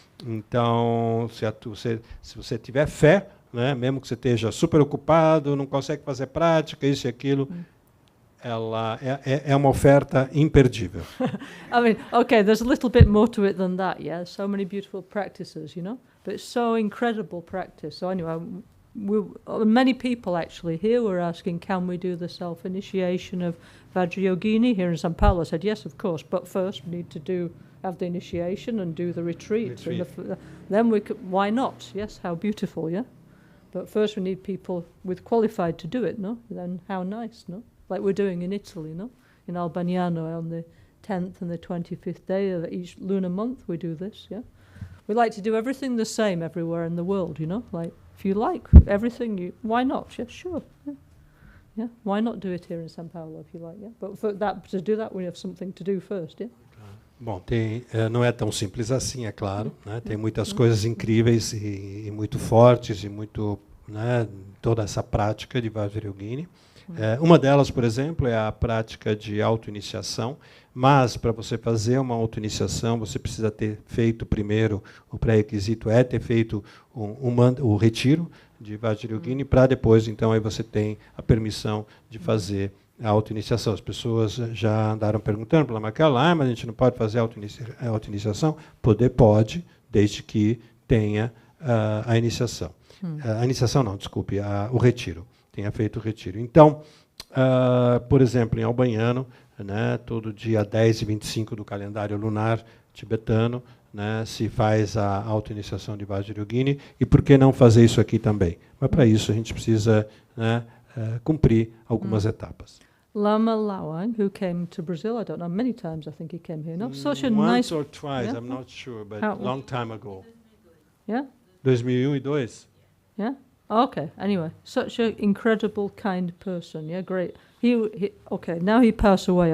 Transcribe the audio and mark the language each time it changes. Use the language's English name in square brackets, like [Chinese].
[Portuguese] Então, se você tiver fé, né, mesmo que você esteja super ocupado, não consegue fazer prática, isso e aquilo, ela é uma oferta imperdível. [English] I mean, okay, there's a little bit more to it than that, yeah? So many beautiful practices, you know? But it's so incredible practice. So anyway, many people actually here were asking, can we do the self-initiation of Vajrayogini here in São Paulo? I said, yes, of course, but first we need to have the initiation and do the retreat. Then why not? Yes, how beautiful, yeah? But first we need people with qualified to do it, no? Then how nice, no? Like we're doing in Italy, no? In Albagnano on the 10th and the 25th day of each lunar month we do this, yeah? We like to do everything the same everywhere in the world, you know? Like, if you like everything, why not? Yeah, sure. Yeah. Why not do it here in São Paulo if you like, yeah? But to do that, we have something to do first, yeah? [Portuguese] Bom, não é tão simples assim, é claro, né? Tem muitas coisas incríveis e muito fortes e muito, né, toda essa prática de Vajrayogini. Uma delas, por exemplo, é a prática de autoiniciação, mas para você fazer uma autoiniciação, você precisa ter feito primeiro, o pré-requisito é ter feito o retiro de Vajrayogini, para depois, então, aí você tem a permissão de fazer a autoiniciação. As pessoas já andaram perguntando para Lama, mas a gente não pode fazer a autoiniciação? Pode, desde que tenha a iniciação. A iniciação não, desculpe, o retiro. Tenha feito o retiro. Então, por exemplo, em Albagnano, né, todo dia 10 e 25 do calendário lunar tibetano, né, se faz a autoiniciação de Vajrayogini, e por que não fazer isso aqui também? Mas para isso a gente precisa, né, cumprir algumas etapas. [English] Lama Lawang, who came to Brazil, I don't know, many times I think he came here. No, such a Once nice. or twice, Yeah? I'm not sure, but a long time ago. Yeah, [Portuguese] 2001 e 2002. [English] yeah. Okay. Anyway, such an incredible, kind person. Yeah, great. He okay. Now he passed away.